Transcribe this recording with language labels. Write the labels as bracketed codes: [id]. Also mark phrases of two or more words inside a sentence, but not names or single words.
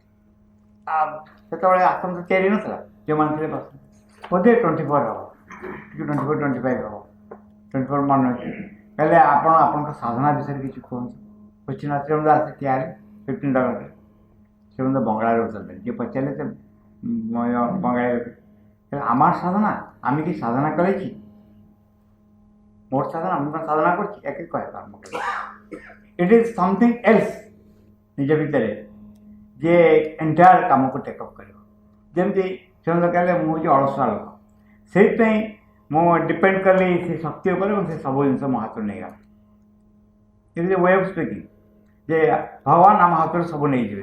[or] ସେତେବେଳେ ଆଶ୍ରମ ତ ତିଆରି ନଥିଲା, ଯେଉଁମାନେ ଥିଲେ ବୋଧେ 24 ହେବ, ଟିକେ 24-25 ହେବ, 24 ମନେ ଅଛି। କହିଲେ ଆପଣ ଆପଣଙ୍କ ସାଧନା ବିଷୟରେ କିଛି କୁହନ୍ତୁ। କ୍ୱେଶ୍ଚିନ୍ ଶ୍ରୀଅରବିନ୍ଦ ଆସି ଠିଆ ହେଲେ 15 ଅଗଷ୍ଟରେ। ଶ୍ରୀଅରବିନ୍ଦ ବଙ୍ଗଳାରେ ଉତ୍ତର ଯିଏ ପଚାରିଲେ ସେ ବଙ୍ଗାଳୀ, [bn] আমার সাধনা আমি কি সাধনা করেছি, মোর সাধনা আমি [or] କ'ଣ ସାଧନା [bn] করছি, একই [or] କହିବା ଆରମ୍ଭ କଲେ। [en] It is something else [or] ନିଜ ଭିତରେ ଯେ ଏଣ୍ଟାୟାର କାମକୁ ଟେକଅପ୍ କରିବ। ଯେମିତି ସେମାନେ କହିଲେ ମୁଁ ହେଉଛି ଅଳସୁଆ ଲୋକ, ସେଇଥିପାଇଁ ମୁଁ ଡିପେଣ୍ଡ କଲି ସେ ଶକ୍ତି ଉପରେ ଏବଂ ସେ ସବୁ ଜିନିଷ ମୋ ହାତରୁ ନେଇଗଲା। [en] It is a way of speaking [or] ଯେ ଭଗବାନ ଆମ ହାତରୁ ସବୁ ନେଇଯିବେ।